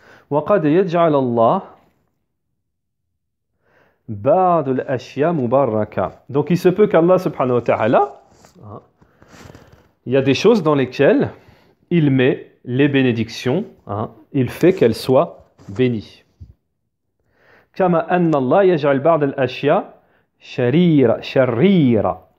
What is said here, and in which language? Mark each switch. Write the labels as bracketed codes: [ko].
[ar] وقد يجعل الله بعض الأشياء مباركة. [fr] Donc il se peut qu'Allah subhanahu wa ta'ala, il y a des choses dans lesquelles il met les bénédictions, il fait qu'elles soient bénies. [ar] كما أن الله يجعل بعض الأشياء شريرة.